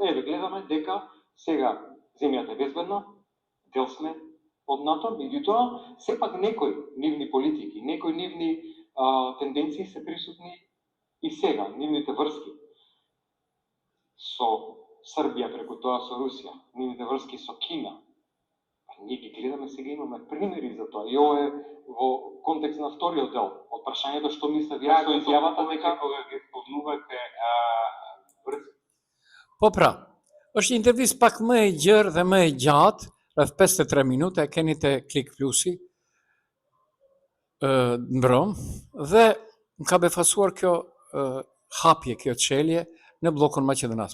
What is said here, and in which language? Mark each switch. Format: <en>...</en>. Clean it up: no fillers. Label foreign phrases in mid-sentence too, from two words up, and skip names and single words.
<mk>Еве гледаме дека сега земјата е безбедна, дел сме од НАТО, меѓутоа сепак некои нивни политики, некои нивни тенденции се присутни и сега, нивните врски со Србија, преку тоа со Русија, нивните врски со Кина. Ние ги гледаме сега, имаме примери за тоа. И ова е во контекст на вториот дел од прашањето што мисле вие со изјавата дека кога ги спомнувате врски.</mk> <sq>Po pra, është një intervistë pak më e gjerë dhe më e gjatë, rreth 53 minuta, e keni te Klik Plusi, mbrom, dhe më ka befasuar kjo hapje, kjo çelje në bllokun Maqedonas.</sq>